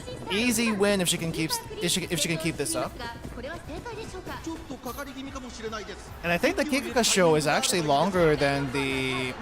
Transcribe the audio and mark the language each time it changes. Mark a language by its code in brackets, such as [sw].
[en] Easy win if she can keep this up. [ja] ちょっとかかり気味かもしれないです。 [en] And I think the Kikuka show is actually longer than the